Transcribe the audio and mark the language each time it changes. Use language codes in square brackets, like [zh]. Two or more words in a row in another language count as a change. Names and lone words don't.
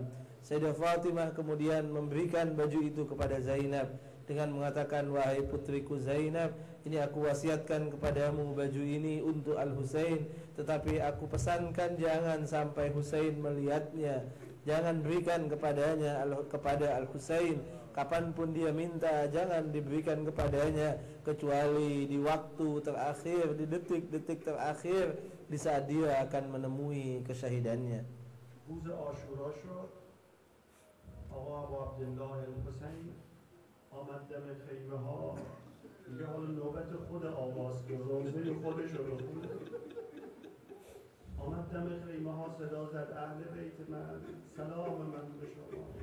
[id] Sayyidah Fatimah kemudian memberikan baju itu kepada Zainab dengan mengatakan, wahai putriku Zainab, ini aku wasiatkan kepadamu baju ini untuk Al-Husain, tetapi aku pesankan jangan sampai Husain melihatnya. Jangan berikan kepada Al-Husain. Kapanpun dia minta, jangan diberikan kepadanya kecuali di waktu terakhir, di detik-detik terakhir, di saat dia akan menemui kesyahidannya. [fa] روز عاشورا شد. آقا ابو عبدالله الحسین آمد دم خیمه ها، میگه حالا نوبت خود آوازگزاری خودش رو بخونه. آمد دم خیمه ها صدا زد، اهل بیت من سلام من به شما.